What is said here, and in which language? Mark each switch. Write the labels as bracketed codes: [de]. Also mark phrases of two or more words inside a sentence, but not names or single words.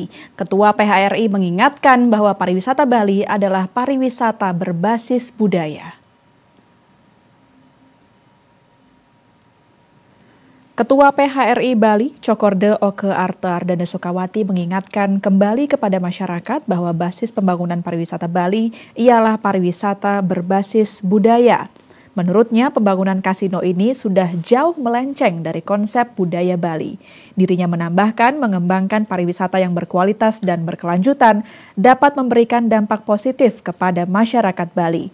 [id] Ketua PHRI mengingatkan bahwa pariwisata Bali adalah pariwisata berbasis budaya. Ketua PHRI Bali, Cokorde Oke Arta Ardana Sukawati mengingatkan kembali kepada masyarakat bahwa basis pembangunan pariwisata Bali ialah pariwisata berbasis budaya. Menurutnya, pembangunan kasino ini sudah jauh melenceng dari konsep budaya Bali. Dirinya menambahkan mengembangkan pariwisata yang berkualitas dan berkelanjutan dapat memberikan dampak positif kepada masyarakat Bali.